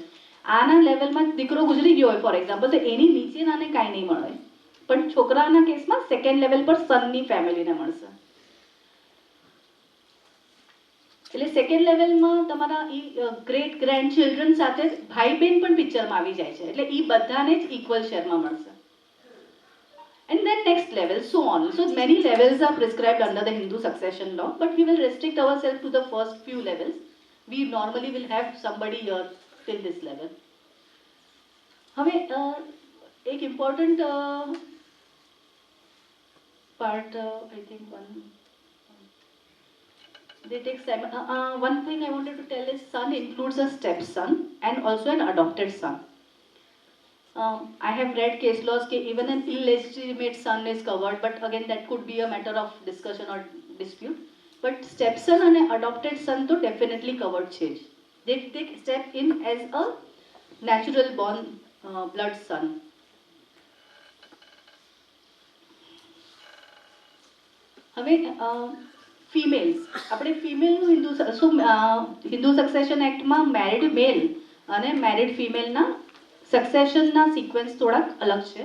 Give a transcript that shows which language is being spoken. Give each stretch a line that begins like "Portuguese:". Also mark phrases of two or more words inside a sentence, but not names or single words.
Gujarati: આના લેવલમાં દીકરો ગુજરી ગયો હોય
English: for example
Gujarati: તો એની નીચેનાને કાંઈ નહીં મળે, પણ છોકરાના કેસમાં
English: second level
Gujarati: પર સનની ફેમિલીને મળશે. એટલે
English: second level
Gujarati: તમારા
English: great grand children
Gujarati: સાથે ભાઈ બહેન પણ પિક્ચરમાં આવી જાય છે, એટલે એ બધાને જ
English: equal share
Gujarati: મળશે.
English: And then next level, so on. So many levels are prescribed under the Hindu succession law, but we will restrict ourselves to the first few levels. We normally will have somebody here till this level.
Gujarati: હવે એક
English: important part I think one thing I wanted to tell is son includes a stepson and also an adopted son. I have read case laws that even an illegitimate son is covered, but again that could be a matter of discussion or dispute. But stepson and adopted son to definitely covered છે. They step in as a natural born blood son.
Gujarati: હવે ફિમેલ્સ, આપણે ફિમેલનું હિન્દુ સક્સેશન એક્ટમાં
English: married male
Gujarati: અને
English: married female
Gujarati: સક્સેશનના સિક્વન્સ થોડાક અલગ છે.